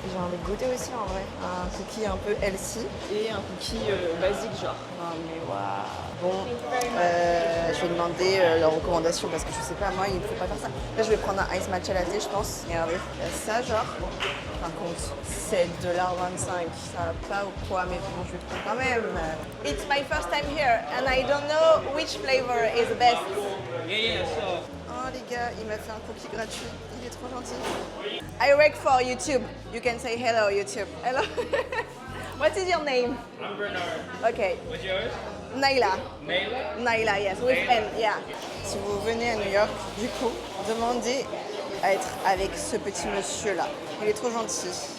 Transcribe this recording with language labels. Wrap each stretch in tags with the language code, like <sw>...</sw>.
<fr>J'ai envie de goûter aussi en vrai. Un cookie un peu healthy et un cookie basique, genre. Oh mais waouh. Bon, je vais demander leurs recommandations parce que je sais pas, moi il ne faut pas faire ça. Là je vais prendre un ice matcha latte, je pense. Regardez, il y a ça genre. Par contre, $7,25, ça va pas ou quoi, mais bon, je vais prendre quand même.</fr> <en>It's my first time here and I don't know which flavor is the best.</en> <fr>Oh les gars, il m'a fait un cookie gratuit. Il est trop gentil.</fr> <en>I work for YouTube. You can say hello YouTube. Hello. What is your name? I'm Bernard. Okay. What's yours? Naila. Naila? Naila, yes, with N, yeah.</en> <fr>Si vous venez à New York, du coup, demandez à être avec ce petit monsieur-là. Il est trop gentil.</fr>